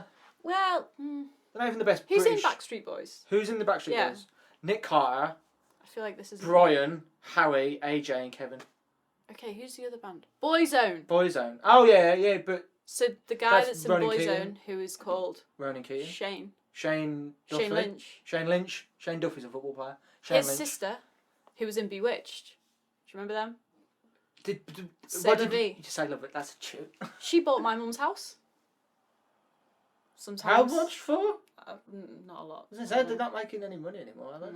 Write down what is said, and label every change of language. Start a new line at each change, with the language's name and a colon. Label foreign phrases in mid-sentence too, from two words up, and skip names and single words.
English: Well, They're not even the best. who's British. in Backstreet Boys? Who's in the Backstreet Yeah. Boys? Nick Carter, I feel like this is... Brian, Howie, AJ, and Kevin. Okay, who's the other band? Boyzone. Boyzone. Oh yeah, but So the guy That's that's in Ronan Boyzone, Keating. who is called Ronan Keating. Shane. Shane Duffy. Shane Lynch. Shane Lynch. Shane Duffy's a football player. Shane His Lynch. sister, who was in Bewitched. Do you remember them? What Sadie did V. you say? Love it. That's a chew. She bought my mum's house. Sometimes. How much for? Not a lot. As I said, they're not making any money anymore, are they?